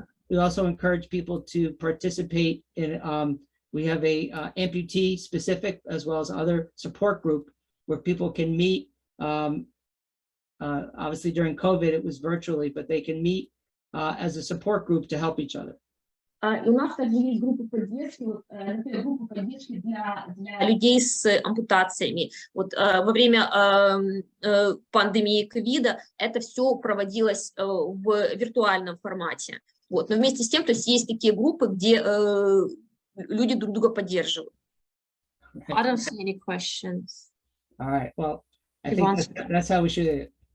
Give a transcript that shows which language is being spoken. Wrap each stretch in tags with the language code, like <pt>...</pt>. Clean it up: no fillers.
<en>We also encourage people to participate in, we have a amputee specific as well as other support group where people can meet, obviously during COVID it was virtually, but they can meet as a support group to help each other.</en> <ru>У нас также есть группа поддержки, для людей с ампутациями. Во время пандемии ковида это все проводилось в виртуальном формате. Но вместе с тем, то есть такие группы, где люди друг друга поддерживают.</ru> <en>I don't see any questions. All right, well, I think that's how we should do it.</en>